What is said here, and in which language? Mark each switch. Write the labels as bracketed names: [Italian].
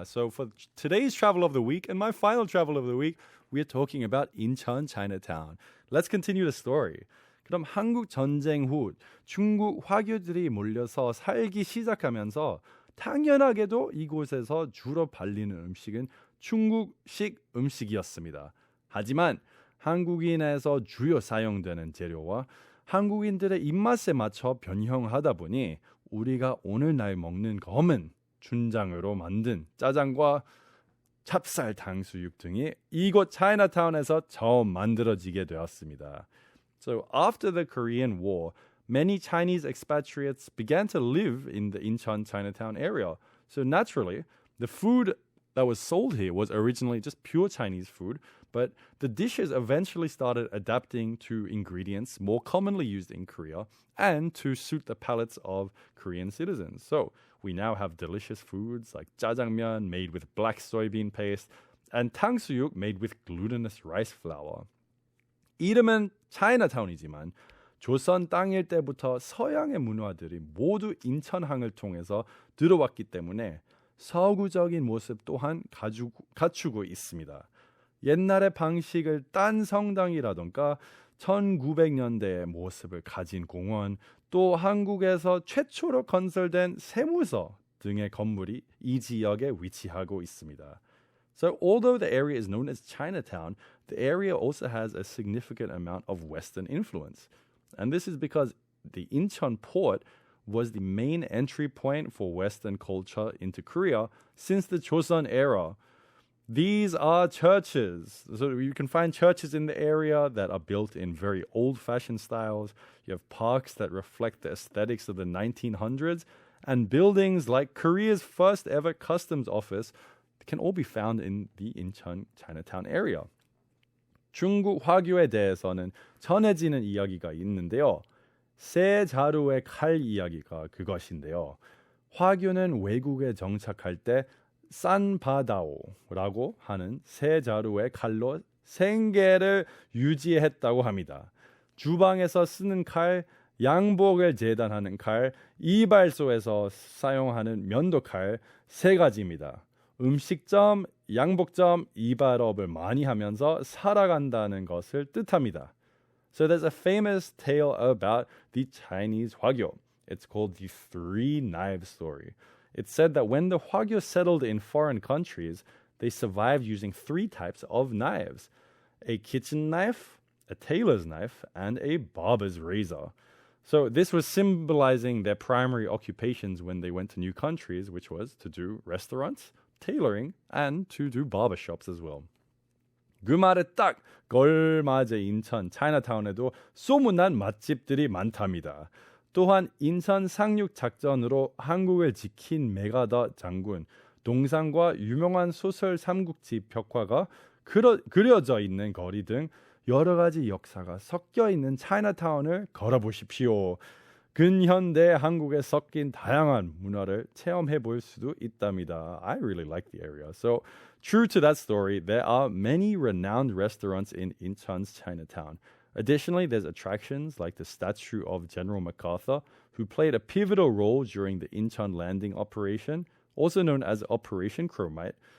[English] So for today's travel of the week and my final travel of the week, we're talking about 인천 Chinatown. Let's continue the story. [Korean] 그럼 한국 전쟁 후 중국 화교들이 몰려서 살기 시작하면서 당연하게도 이곳에서 주로 발리는 음식은 중국식 음식이었습니다. 하지만 한국인에서 주요 사용되는 재료와 한국인들의 입맛에 맞춰 변형하다 보니 우리가 오늘날 먹는 검은 춘장으로 만든 짜장과 찹쌀 탕수육 등이 이곳 차이나타운에서 처음 만들어지게 되었습니다. [English] So after the Korean War, many Chinese expatriates began to live in the Incheon Chinatown area. So naturally, the food that was sold here was originally just pure Chinese food, but the dishes eventually started adapting to ingredients more commonly used in Korea and to suit the palates of Korean citizens. So we now have delicious foods like jjajangmyeon made with black soybean paste and 탕수육 made with glutinous rice flour. [Korean] 이름은 차이나타운이지만 조선 땅일 때부터 서양의 문화들이 모두 인천항을 통해서 들어왔기 때문에 서구적인 모습 또한 갖추고 있습니다. 옛날의 방식을 딴 성당이라던가 1900년대의 모습을 가진 공원, 또 한국에서 최초로 건설된 세무서 등의 건물이 이 지역에 위치하고 있습니다. [English] So although the area is known as Chinatown, the area also has a significant amount of Western influence. And this is because the Incheon port was the main entry point for Western culture into Korea since the Joseon era. These are churches. So you can find churches in the area that are built in very old-fashioned styles. You have parks that reflect the aesthetics of the 1900s, and buildings like Korea's first ever customs office can all be found in the Incheon Chinatown area. [Korean] 중국 화교에 대해서는 전해지는 이야기가 있는데요. 새 자루의 칼 이야기가 그것인데요. 화교는 외국에 정착할 때 산바다오라고 하는 새 자루의 칼로 생계를 유지했다고 합니다. 주방에서 쓰는 칼, 양복을 재단하는 칼, 이발소에서 사용하는 면도칼 세 가지입니다. 음식점, 양복점, 이발업을 많이 하면서 살아간다는 것을 뜻합니다. [English] So there's a famous tale about the Chinese Hwagyo. It's called the Three Knives story. It's said that when the Hwagyo settled in foreign countries, they survived using three types of knives: a kitchen knife, a tailor's knife, and a barber's razor. So this was symbolizing their primary occupations when they went to new countries, which was to do restaurants, tailoring, and to do barbershops as well. [Korean] 그 말에 딱 걸맞은 인천 차이나타운에도 소문난 맛집들이 많답니다. 또한 인천 상륙 작전으로 한국을 지킨 메가더 장군, 동상과 유명한 소설 삼국지 벽화가 그려져 있는 거리 등 여러 가지 역사가 섞여 있는 차이나타운을 걸어보십시오. 근현대 한국에 섞인 다양한 문화를 체험해 볼 수도 있답니다. [English] I really like the area. So, true to that story, there are many renowned restaurants in Incheon's Chinatown. Additionally, there's attractions like the statue of General MacArthur, who played a pivotal role during the Incheon landing operation, also known as Operation Chromite.